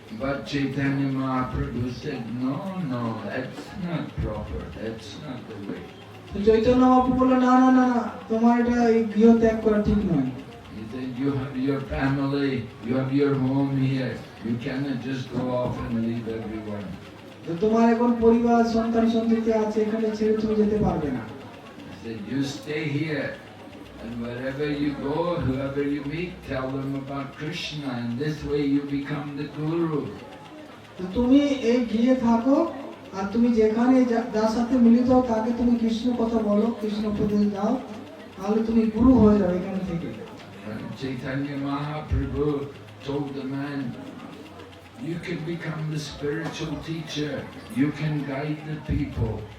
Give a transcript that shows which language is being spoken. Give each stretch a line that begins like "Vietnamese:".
English: But Chaitanya Mahaprabhu said, "No, no, that's not proper. That's not the way."
Bangla: তো চৈতন্য মহাপ্রভু বলল না না না না, তোমার এটা এই গৃহ ত্যাগ করা ঠিক নয়।
English: He said, "You have your family, you have your home here. You cannot just go off and leave everyone."
Bangla: তো তোমার এখন পরিবার, সন্তান সন্ততি আছে, এখানে ছেড়ে তুমি যেতে পারবে না।
English: He said, "You stay here, and wherever you go, whoever you meet, tell them about Krishna, and this way you become the guru."
Bangla: তো তুমি এই গৃহে থাকো, আর তুমি যেখানে যার সাথে মিলিত হও তাকে তুমি কৃষ্ণ কথা বলো, কৃষ্ণ উপদেশ দাও, তাহলে তুমি গুরু হয়ে যাবে এখান থেকে।
English: And Chaitanya Mahaprabhu told the man, "You can become the spiritual teacher. You can guide the people."